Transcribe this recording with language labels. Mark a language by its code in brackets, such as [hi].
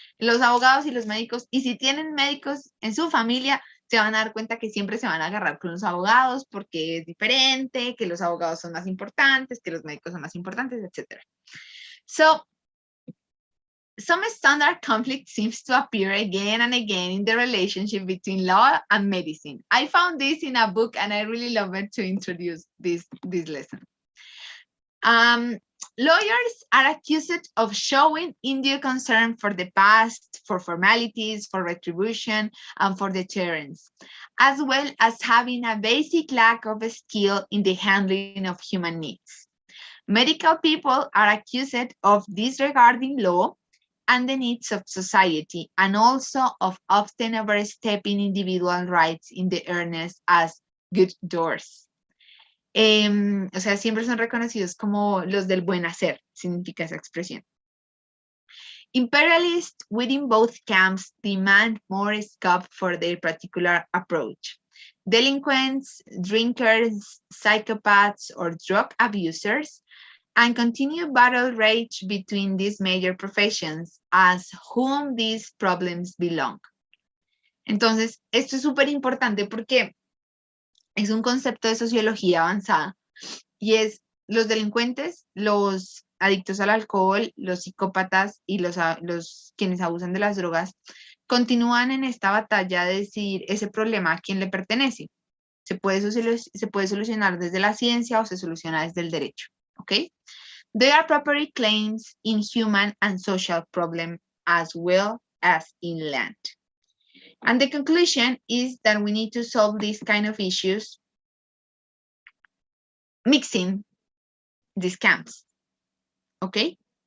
[es] Los abogados y los médicos, y si tienen médicos en su familia, se van a dar cuenta que siempre se van a agarrar con los abogados porque es diferente, que los abogados son más importantes, que los médicos son más importantes, etc. [en] So, some standard conflict seems to appear again and again in the relationship between law and medicine. I found this in a book and I really love it to introduce this lesson. Lawyers are accused of showing undue concern for the past, for formalities, for retribution, and for deterrence, as well as having a basic lack of skill in the handling of human needs. Medical people are accused of disregarding law and the needs of society, and also of often overstepping individual rights in the earnest as good doers. [es] O sea, siempre son reconocidos como los del buen hacer, significa esa expresión. [en] Imperialists within both camps demand more scope for their particular approach. Delinquents, drinkers, psychopaths, or drug abusers and continued battle rage between these major professions as whom these problems belong. [es] Entonces, esto es súper importante porque es un concepto de sociología avanzada y es los delincuentes, los adictos al alcohol, los psicópatas y los quienes abusan de las drogas continúan en esta batalla de decidir ese problema a quién le pertenece. Se puede solucionar desde la ciencia o se soluciona desde el derecho, ¿ok? [en] There are property claims in human and social problems as well as in land. And the conclusion is that we need to solve these kind of issues mixing these camps, okay?